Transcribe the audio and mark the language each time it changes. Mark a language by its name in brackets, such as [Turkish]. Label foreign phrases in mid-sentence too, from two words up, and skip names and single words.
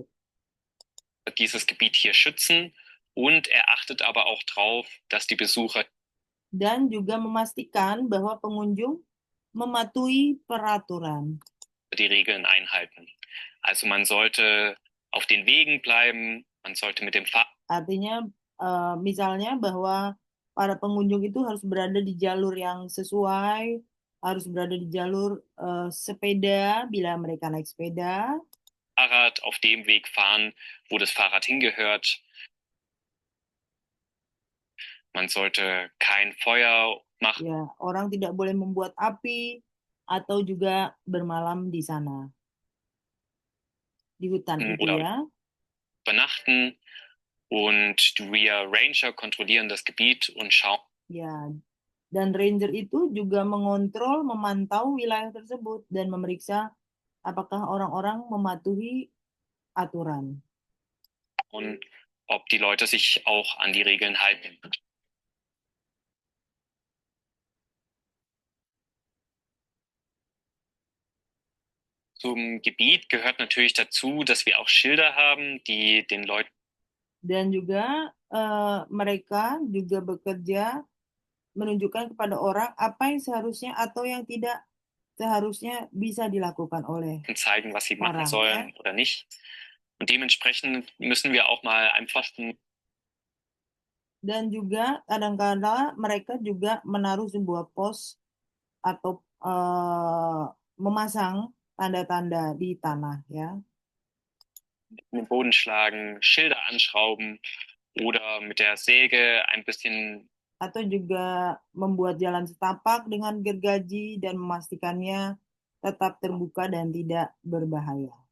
[German] dieses Gebiet hier schützen und er achtet aber auch darauf, dass die Besucher [Indonesian] Dan juga memastikan bahwa pengunjung mematuhi peraturan. [German] die Regeln einhalten. Also man sollte auf den Wegen bleiben, man sollte mit dem Fahrrad. [Indonesian] Artinya misalnya bahwa para pengunjung itu harus berada di jalur yang sesuai, harus berada di jalur sepeda bila mereka naik sepeda. [German] Fahrrad auf dem Weg fahren, wo das Fahrrad hingehört. Man sollte kein Feuer machen. [Indonesian] Ya, orang tidak boleh membuat api atau juga bermalam di sana. Di hutan itu [German] oder [Indonesian] ya. [German] übernachten. Und wir Ranger kontrollieren das Gebiet und schauen. [Indonesian] Ya, dan ranger itu juga mengontrol, memantau wilayah tersebut dan memeriksa apakah orang-orang mematuhi aturan. [German] Und ob die Leute sich auch an die Regeln halten. Zum Gebiet gehört natürlich dazu, dass wir auch Schilder haben, die den Leuten. [Indonesian] Dan juga mereka juga bekerja menunjukkan kepada orang apa yang seharusnya atau yang tidak seharusnya bisa dilakukan oleh [German] Zeigen, was sie machen [Indonesian] orang, [German] sollen [Indonesian] ya. [German] oder nicht. Und dementsprechend müssen wir auch mal einfach. [Indonesian] Dan juga kadang-kadang mereka juga menaruh sebuah pos atau memasang tanda-tanda di tanah, ya. [German] In den Boden schlagen, Schilder anschrauben oder mit der Säge ein bisschen. [Indonesian] Atau juga membuat jalan setapak dengan gergaji dan memastikannya tetap terbuka dan tidak berbahaya.